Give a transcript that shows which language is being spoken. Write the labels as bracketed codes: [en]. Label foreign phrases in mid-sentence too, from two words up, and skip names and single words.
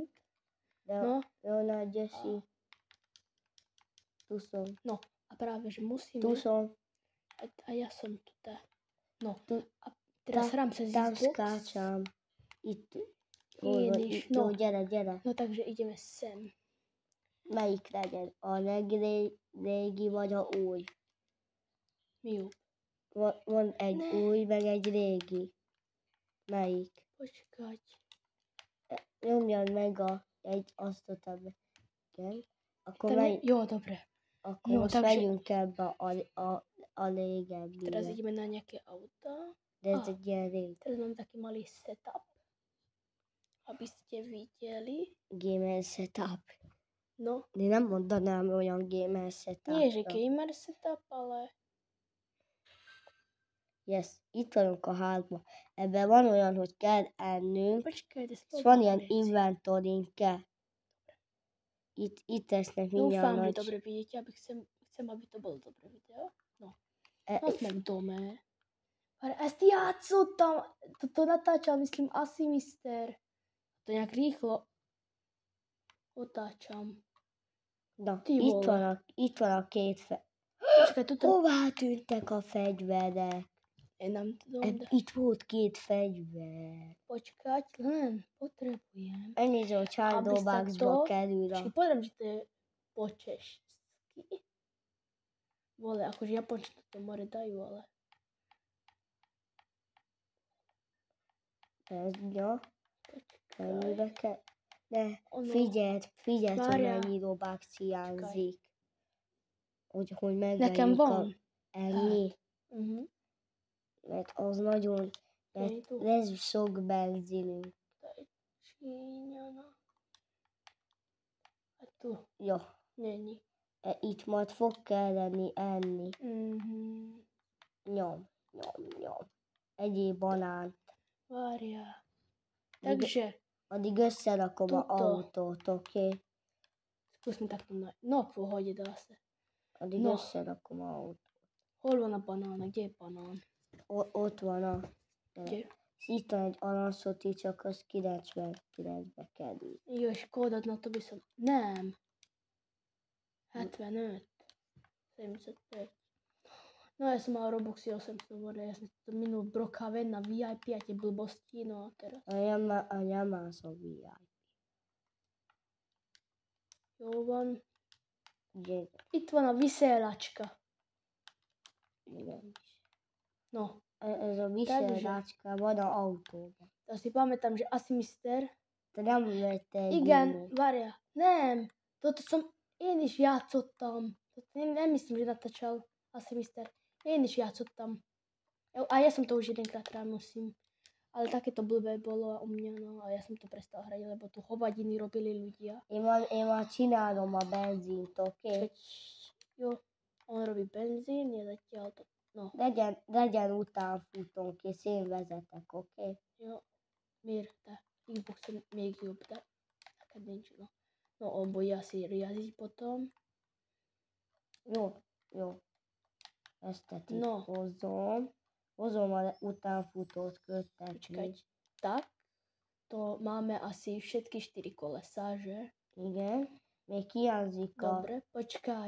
[sk] No, nájde si. Tu som. No, a práve, že musíme... Tu som. A ja som tu. No, Tu. a teraz hrám sa Tam Xbox. skáčam. No, [hu] Gyere. [sk] no, takže ideme sem. [hu] Melyik legyen? A régi vagy a új? Mi jobb? Van egy új, meg egy régi. Melyik? [sk] Počkať. [hu] Nyomjad meg azt a igen. Akkor Jó, dobre. Akkor Jó, most [sk] takže... [hu] megyünk ebbe a régebbi. [sk] Teraz ideme na nejaké auta. [hu] De ez egy ilyen rég. [sk] Teraz mám taký malý setup, aby ste videli. [en] Gamer setup. [sk] No. [hu] De nem mondanám olyan [en] gamer setup. [sk] Nie, že [en] gamer setup, [sk] ale... [en] Yes, [hu] itt vagyunk a házban. Ebben van olyan, hogy kell ennünk. [sk] Počkaj, [hu] és van ilyen inventorink kell. Itt tesznek mindjárt [sk] Dúfam, že dobre vidíte, chcem, aby to bolo dobré video. No. Sme v dome. [hu] Ezt játszottam, [sk] to natáčal, myslím, asi mister. To nejak rýchlo otáčam. [hu] Na, itt van a két [sk] Počkaj, tuto... [hu] Hová tűntek a fegyverek? Én nem tudom, de... Itt volt két fegyver. [sk] Počkať, len potrebujem. [hu] Elnéző, hogy Chardoboxba kerül a... [sk] Poviem, že to je po češsky. Vole, akože japončino to more dajú, ale... Ja. [hu] Mennyibe kell? De figyeld, hogy mennyi Robux hiányzik. Hogy nekem van. Ennyi. Mert az nagyon... lesz sok benzinünk. Jó. Itt majd fog kelleni enni. Nyom. Egyéb banánt. Várjál. Takže... Addig összerakom a autót, oké? [sk] Skúsme takto na... No, v pohode, dá sa. [hu] Addig összerakom a autót. Hol van a banán? [sk] Kde je banán? [hu] Ott van a... [sk] Kde? [hu] Itt van egy alanszoti, csak az 99-be kerül. Jó, és kódot, [sk] na to by som... Nem. 75. 75. No ja som mal Robuxy 800 vode, ja som to minul v Brokave na VIP a tie blbosti, no a teraz... A ja már som VIP. [hu] Jó van. Gyere. Itt van a viszélačka. Igen. No. Ez a viszélačka van a autóban. [sk] To si pamätám, že asi mister... [hu] Te nem vettél Igen, várja. Nem. [sk] Toto som... [hu] Én is játszottam. [sk] Nem myslím, že natáčal asi mister. [hu] Én is játszottam. [sk] A ja som to už jedenkrát hral, musím. Ale takéto blbé bolo u mňa, no a ja som to prestal hrať, lebo tu hovadiny robili ľudia. [hu] Én már csinálom a benzínt, oké? Jó, [sk] on robí benzín, je zatiaľ to, no. [hu] Legyen utánfutónk, és én vezetek, oké? Jó, miért te? Xboxon még jobb, de neked nincs, no. [sk] No, on bude asi riadiť potom. [hu] Jó. Ezt itt hozom a utánfutót köttetni. [sk] Počkaj, tak, to máme asi všetky 4 kolesá, že? [hu] Igen, még hiányzik [sk] Dobre, počkaj.